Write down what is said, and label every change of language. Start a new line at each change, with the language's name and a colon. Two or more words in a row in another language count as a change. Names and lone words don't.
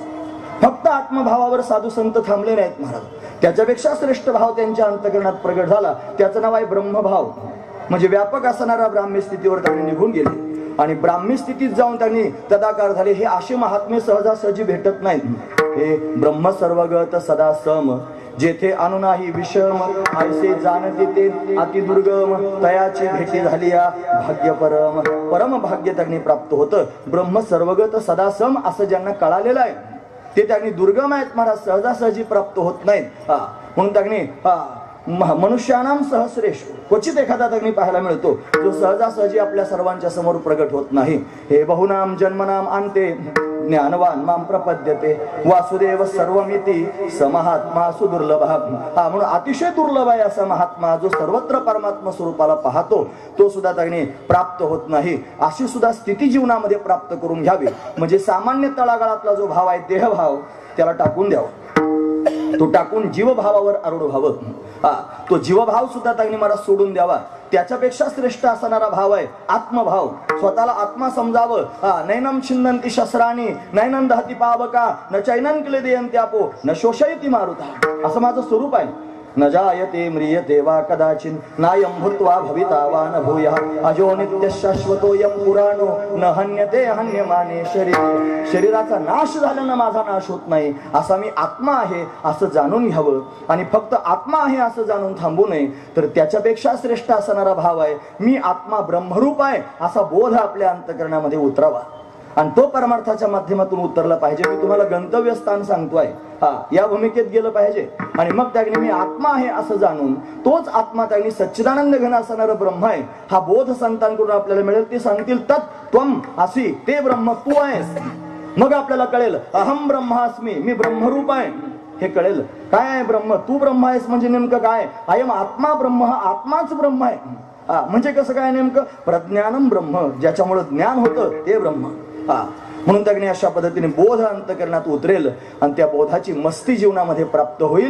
Marathi: फक्त आत्मभावावर साधू संत थांबले नाहीत महाराज. त्याच्यापेक्षा श्रेष्ठ भाव त्यांच्या अंतःकरणात प्रगट झाला, त्याचं नाव आहे ब्रह्मभाव. म्हणजे व्यापक असणारा ब्राह्मी स्थितीवर त्यांनी निघून गेले आणि ब्राह्मी स्थितीत जाऊन त्यांनी तदाकार झाले. हे असे महात्मे सहजासहजी भेटत नाहीत. हे ब्रह्म सर्वगत सदा सम, जेथे अनु नाही विषम, ऐसे जाणते ते अति दुर्गम, तयाची भेटी झाली या भाग्य परम. परम भाग्य त्यांनी प्राप्त होतं. ब्रह्म सर्वगत सदा सम असं ज्यांना कळालेलं आहे ते त्यांनी दुर्गम आहेत महाराज, सहजासहजी प्राप्त होत नाहीत. म्हणून त्यांनी
Sanskrit: मनुष्यानाम सहस्रेश
Marathi: क्वचित एखादा त्यांनी पाहायला मिळतो जो सहजासहजी आपल्या सर्वांच्या समोर प्रगट होत नाही.
Sanskrit: हे बहुनाम जन्मनाम अंते ज्ञानवान माम प्रपद्यते वासुदेव सर्वमिती समहात्मा सुदुर्लभ.
Marathi: म्हणून अतिशय दुर्लभ आहे असा महात्मा जो सर्वत्र परमात्मा स्वरूपाला पाहतो, तो सुद्धा त्यांनी प्राप्त होत नाही. अशी सुद्धा स्थिती जीवनामध्ये प्राप्त करून घ्यावी. म्हणजे सामान्य तळागाळातला जो भाव आहे देहभाव त्याला टाकून द्यावा, तो टाकून जीवभावावर आरूढ व्हावं. तो जीवभाव सुद्धा त्यांनी मला सोडून द्यावा. त्याच्यापेक्षा श्रेष्ठ असणारा भाव आहे आत्मभाव. स्वतःला आत्मा समजावं.
Sanskrit: नैनम छिन्नंती शस्त्राणी नैनम दहती पावका न चैनन किले देयंती आपो न शोषयती मारुता.
Marathi: असं माझं स्वरूप आहे.
Sanskrit: न जायते म्रियते वा कदाचिन नायं भूत्वा भविता वा न भूयः अजो नित्य शाश्वतोयं पुराणो न हन्यते हन्यमाने शरीर.
Marathi: शरीराचा नाश झाल्यानं माझा नाश होत नाही. असा मी आत्मा आहे असं जाणून घ्यावं. आणि फक्त आत्मा आहे असं जाणून थांबू नये. तर त्याच्यापेक्षा श्रेष्ठ असणारा भाव आहे मी आत्मा ब्रह्मरूप आहे असा बोध आपल्या अंतःकरणामध्ये उतरावा. आणि तो परमार्थाच्या माध्यमातून उतरला पाहिजे. मी तुम्हाला गंतव्य स्थान सांगतोय, या भूमिकेत गेलं पाहिजे. आणि मग त्याने मी आत्मा आहे असं जाणून तोच आत्मा त्याने सच्चिदानंद घन असणारं ब्रह्म आहे हा बोध संतांकडून आपल्याला मिळेल. ते सांगतील
Sanskrit: तत् त्वम असी,
Marathi: ते ब्रह्म तू आहेस. मग आपल्याला कळेल
Sanskrit: अहम ब्रह्मास्मी,
Marathi: मी ब्रह्मरूप आहे हे कळेल. काय आहे ब्रह्म? तू ब्रह्म आहेस म्हणजे नेमकं काय?
Sanskrit: अयम आत्मा ब्रह्म,
Marathi: हा आत्माच ब्रह्म आहे. म्हणजे कसं काय नेमकं?
Sanskrit: प्रज्ञानम ब्रह्म,
Marathi: ज्याच्यामुळे ज्ञान होतं ते ब्रह्म. म्हणून त्याने अशा पद्धतीने बोध अंतःकरणात उतरेल आणि त्या बोधाची मस्ती जीवनामध्ये प्राप्त होईल.